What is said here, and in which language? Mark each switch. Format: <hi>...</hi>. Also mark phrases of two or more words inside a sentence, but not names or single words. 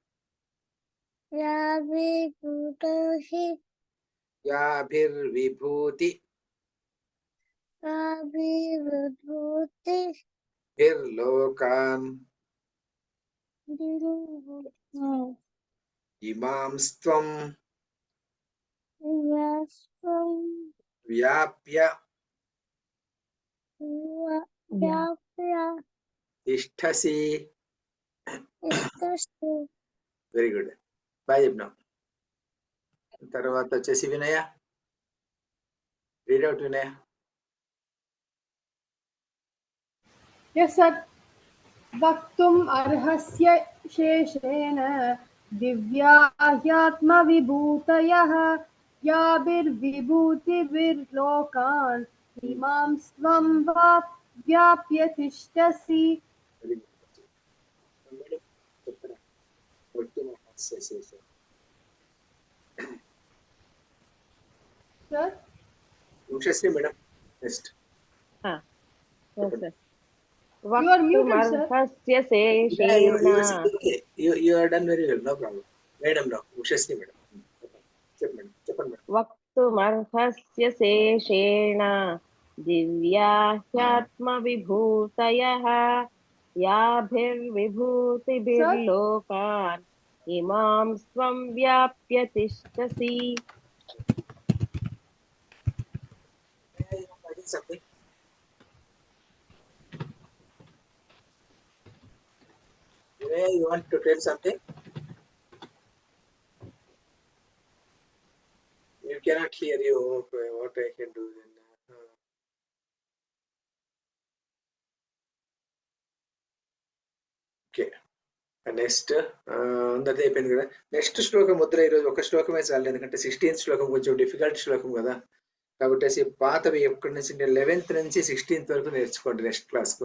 <sa>విర్లోకాన్ ఇమాంస్త్వం వ్యాప్య తిష్టసి.</sa> <en>very good.</en> <te>బాయ్ చెప్పినాం. తర్వాత వచ్చేసి వినయ,</te> <en>read out</en> <te>వినయ.</te> <en>Yes, sir.</en> <sa>वक्तुम् अर्हस्य शेषेण दिव्याह्यात्मविभूतयः याभिर्विभूतिभिर्लोकान् इमांस्त्वं व्याप्य तिष्ठसि.</sa> <en>Sir?</en> <te>ఉషశ్రీ మేడం నెక్స్ట్.</te> <en>You are muted, sir. You are done very well, no problem. Madam, no.</en> <te>ఉషశ్రీ మేడం చెప్పండి మేడం.</te> <sa>వక్తుమర్హస్య శేషేణ दिव्या ह्यात्मविभूतयः याभिर्विभूतिभिर्लोकान् इमां स्वं व्याप्य तिष्ठसि.</sa> <en>Something. You want to tell something? You cannot hear you. Okay, what I can do then?</en> <te>ఓకే నెక్స్ట్ అందరిది అయిపోయింది కదా. నెక్స్ట్ శ్లోకం ముద్ర ఈరోజు ఒక శ్లోకమే చాలు, ఎందుకంటే 16th శ్లోకం కొంచెం డిఫికల్ట్ శ్లోకం కదా. కాబట్టి పాతవి ఎక్కడి నుంచి 11th నుంచి 16th వరకు నేర్చుకోండి</te> <en>next classku.</en>